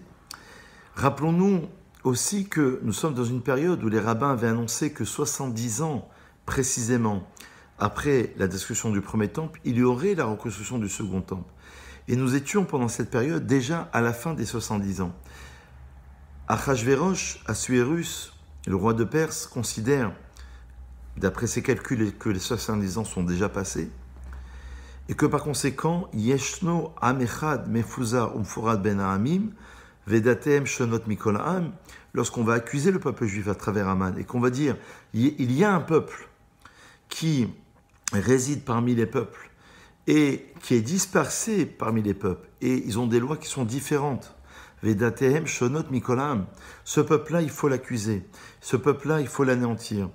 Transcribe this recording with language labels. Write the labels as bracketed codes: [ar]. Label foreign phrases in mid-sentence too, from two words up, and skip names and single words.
[fr] Rappelons-nous aussi que nous sommes dans une période où les rabbins avaient annoncé que 70 ans précisément après la destruction du premier temple, il y aurait la reconstruction du second temple. Et nous étions pendant cette période déjà à la fin des 70 ans. Achashverosh, Assuérus, le roi de Perse, considère, d'après ses calculs, que les 70 ans sont déjà passés, et que par conséquent, [he] ישנו עם אחד מפוזר ומפורד בין העמים, ודתיהם שונות מכל העם, [fr] lorsqu'on va accuser le peuple juif à travers Haman, et qu'on va dire, il y a un peuple qui réside parmi les peuples, et qui est dispersé parmi les peuples, et ils ont des lois qui sont différentes. [he] ודתיהם שונות מכל העם. [fr] Ce peuple-là, il faut l'accuser. Ce peuple-là, il faut l'anéantir.